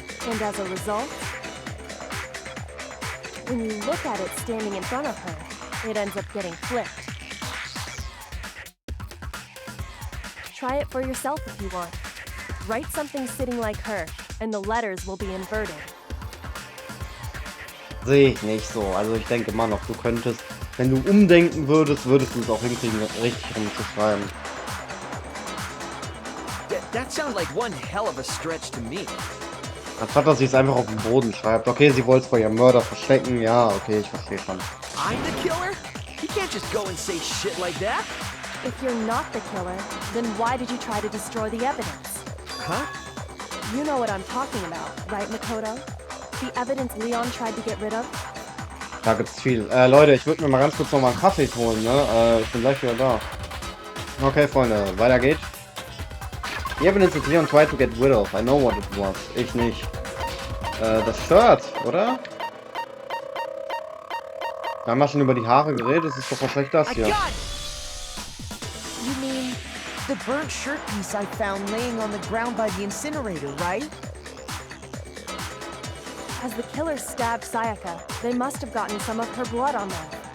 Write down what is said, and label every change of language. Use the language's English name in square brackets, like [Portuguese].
[English] And as a result, when you look at it standing in front of her, it ends up getting flipped. Try it for yourself if you want. Write something sitting like her, and the letters will be inverted. [German] Sehe ich nicht so. Also ich denke immer noch, du könntest, wenn du umdenken würdest, würdest du es auch hinkriegen, richtig rumzuschreiben. [English] That sounds like one hell of a stretch to me. [German] Anstatt dass sie es einfach auf den Boden schreibt. Okay, sie wollte es vor ihrem Mörder verstecken. Ja, okay, ich verstehe schon. [English] I'm the killer? You can't just go and say shit like that. If you're not the killer, then why did you try to destroy the evidence? Huh? You know what I'm talking about, right, Makoto? The evidence Leon tried to get rid of? [German] Da gibt's viel. Leute, ich würde mir mal ganz kurz nochmal einen Kaffee holen, ne? Ich bin gleich wieder da. Okay, Freunde, weiter geht's. [English] The evidence that Leon tried to get rid of. I know what it was. [German] Ich nicht. Das Shirt, oder? Wir haben ja schon über die Haare geredet. Das ist doch wahrscheinlich das hier. [English] You mean the burnt shirt piece I found laying on the ground by the incinerator, right? As the killer stabbed Sayaka, they must have gotten some of her blood on them.